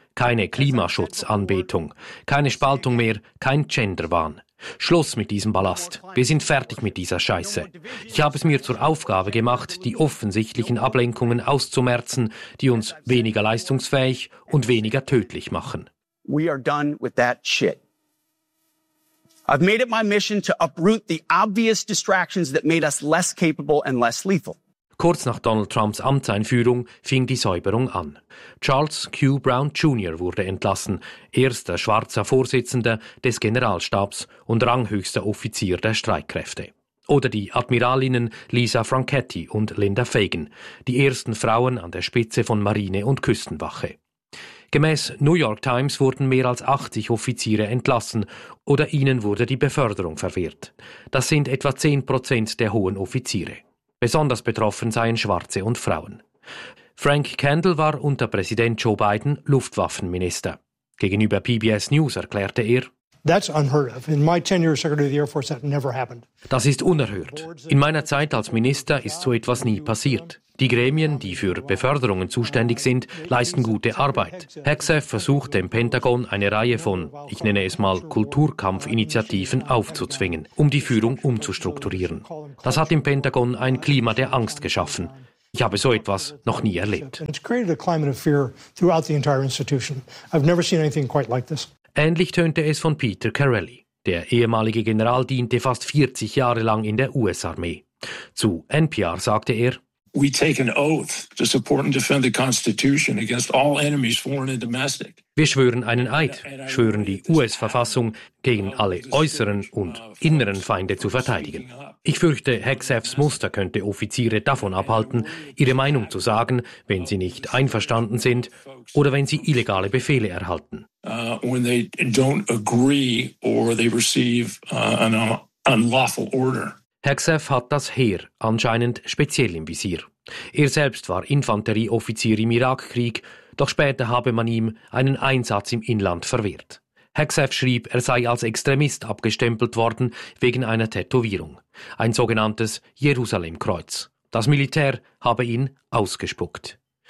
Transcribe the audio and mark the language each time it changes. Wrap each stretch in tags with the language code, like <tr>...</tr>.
<de>Keine Klimaschutzanbetung, keine Spaltung mehr, kein Genderwahn. Schluss mit diesem Ballast. Wir sind fertig mit dieser Scheiße. Ich habe es mir zur Aufgabe gemacht, die offensichtlichen Ablenkungen auszumerzen, die uns weniger leistungsfähig und weniger tödlich machen.</de> <en>We are done with that shit. I've made it my mission to uproot the obvious distractions that made us less capable and less lethal.</en> <de>Kurz nach Donald Trumps Amtseinführung fing die Säuberung an. Charles Q. Brown Jr. wurde entlassen, erster schwarzer Vorsitzender des Generalstabs und ranghöchster Offizier der Streitkräfte. Oder die Admiralinnen Lisa Franchetti und Linda Fagan, die ersten Frauen an der Spitze von Marine und Küstenwache. Gemäß New York Times wurden mehr als 80 Offiziere entlassen oder ihnen wurde die Beförderung verwehrt. Das sind etwa 10% der hohen Offiziere. Besonders betroffen seien Schwarze und Frauen. Frank Kendall war unter Präsident Joe Biden Luftwaffenminister. Gegenüber PBS News erklärte er:</de> <en>That's unheard of. In my tenure as Secretary of the Air Force, that never happened.</en> <de>Das ist unerhört. In meiner Zeit als Minister ist so etwas nie passiert. Die Gremien, die für Beförderungen zuständig sind, leisten gute Arbeit. Hegseth versucht dem Pentagon eine Reihe von, ich nenne es mal, Kulturkampfinitiativen aufzuzwingen, um die Führung umzustrukturieren. Das hat im Pentagon ein Klima der Angst geschaffen. Ich habe so etwas noch nie erlebt.</de> <en>It's created a climate of fear throughout the entire institution. I've never seen anything quite like this.</en> <de>Ähnlich tönte es von Peter Carelli. Der ehemalige General diente fast 40 Jahre lang in der US-Armee. Zu NPR sagte er:</de> <en>We take an oath to support and defend the Constitution against all enemies, foreign and domestic.</en> <de>Wir schwören einen Eid, schwören die US-Verfassung gegen alle äußeren und inneren Feinde zu verteidigen. Ich fürchte, Hegseths Muster könnte Offiziere davon abhalten, ihre Meinung zu sagen, wenn sie nicht einverstanden sind oder wenn sie illegale Befehle erhalten.</de> <en>When they don't agree or they receive an unlawful order.</en> <de>Hegseth hat das Heer anscheinend speziell im Visier. Er selbst war Infanterieoffizier im Irakkrieg, doch später habe man ihm einen Einsatz im Inland verwehrt. Hegseth schrieb, er sei als Extremist abgestempelt worden wegen einer Tätowierung. Ein sogenanntes Jerusalemkreuz. Das Militär habe ihn ausgespuckt.</de>